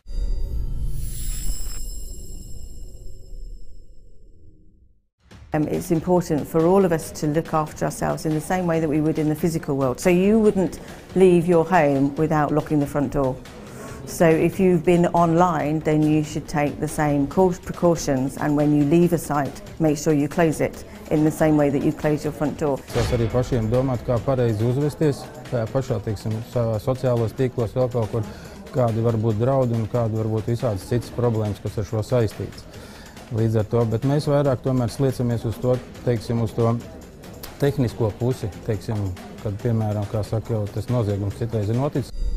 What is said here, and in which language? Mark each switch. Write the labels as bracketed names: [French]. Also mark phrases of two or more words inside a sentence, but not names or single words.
[English] It's important for all of us to look after ourselves in the same way that we would in the physical world. So you wouldn't leave your home without locking the front door. So if you've been online, then you should take the same precautions, and when you leave a site, make sure you close it in the same way that you close your front door. [Latvian] Tas arī pašiem domāt, kā pareizi uzvesties, kā pašā, teiksim, savā sociālos tīklos vēl kaut kur, kādi var būt draudi un kādi var būt visādas citas problēmas, kas ar šo saistītas. Līdz ar to, bet mēs vairāk tomēr sliecamies uz to, teiksim, uz to tehnisko pusi, teiksim, kad, piemēram, kā saka, jau tas noziegums citreiz ir noticis.